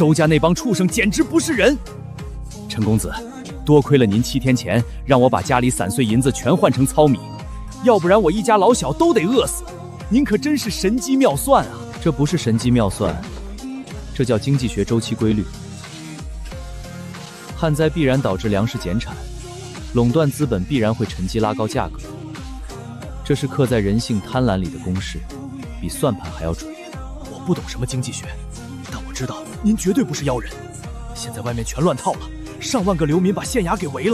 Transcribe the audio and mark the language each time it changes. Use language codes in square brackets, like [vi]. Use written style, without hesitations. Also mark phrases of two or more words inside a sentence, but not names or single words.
[zh] 周家那帮畜生簡直不是人！陈公子，多亏了您7天前让我把家里散碎银子全换成糙米，要不然我一家老小都得餓死。您可真是神机妙算啊！这不是神机妙算，这叫经济学周期规律。旱灾必然导致粮食減產，壟斷資本必然會趁機拉高價格。這是刻在人性貪婪裡的公式，比算盤還要準。我不懂什麼經濟學，但我知道您絕對不是妖人。現在外面全亂套了，上萬個流民把縣衙給圍了。